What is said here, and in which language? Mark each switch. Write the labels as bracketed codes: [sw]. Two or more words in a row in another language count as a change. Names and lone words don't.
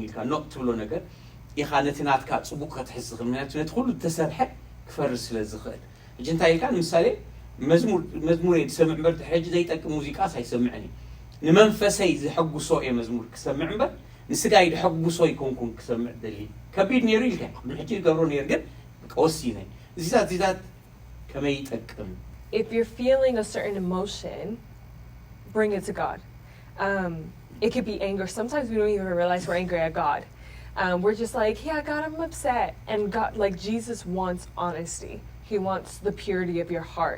[ti] ኢልካ ኖቕ ትብሎ ነገር ኢኻ ነቲ ናትካ ጽቡቕ ክትሕዝ ዝኽእል ምክንያቱ ነቲ ኩሉ ተሰርሐ ክፈርስ ስለ ዝኽእል ሕጂ እንታይ ኢልካ ንምሳሌ መዝሙር ዝሰምዕ እምበር ሕጂ ዘይጠቅም ሙዚቃ ሳይሰምዕኒ ንመንፈሰይ ዝሐጉሶ እየ መዝሙር ክሰምዕ እምበር ንስጋይ ዝሐጉሶ ይኮንኩን ክሰምዕ ደሊ ከቢድ ነይሩ ኢልካ ንሕጂ ዝገብሮ ነይሩ ግን ቀወሲነ እዚታት ከመይ ይጠቅም [en] If you're feeling a certain emotion, bring it to God. It could be anger. Sometimes we don't even realize we're angry at God. We're just like, yeah, God, I'm upset. And God, like Jesus wants honesty. He wants the purity of your heart.